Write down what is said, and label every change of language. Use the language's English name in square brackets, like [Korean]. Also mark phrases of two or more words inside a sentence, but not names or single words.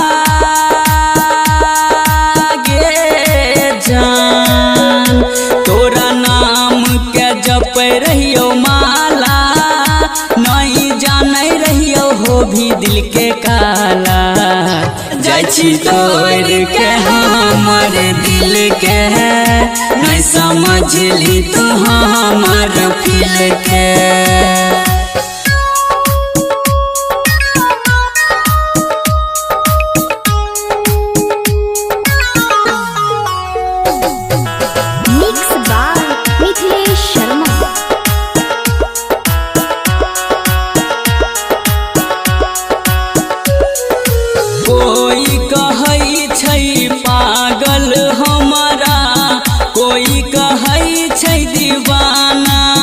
[Maithili] गे जान तोरा नाम के जप रहियो माला नहीं जाने रहियो हो भी दिल के काला जाइ छी तोड़ के हमर दिल के नहीं समझली तू हमर फील के [English] मिक्स बाय मिथिलेश शर्मा। [Maithili] कोई कहै छै पागल हमारा कोई कहै छै दीवाना